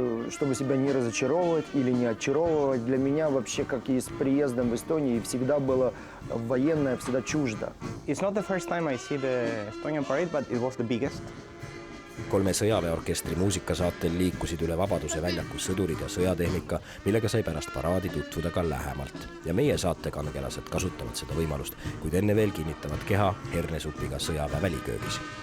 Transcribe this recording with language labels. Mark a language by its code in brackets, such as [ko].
[ru] Чтобы себя не разочаровывать или не очаровывать. Для меня вообще, как и с приездом в Эстонию, всегда было военное, всегда чуждо. [en] It's not the first time I see the Estonian parade, but it was the biggest. [et] 3 sõjaväeorkestri muusikasaatel liikusid üle Vabaduse väljaku sõdurid ja sõjatehnika, millega sai pärast paraadi tutvuda ka lähemalt. Ja meie saatekangelased kasutavad seda võimalust, kuid enne veel kinnitavad keha hernesupiga sõjaväe väliköögis.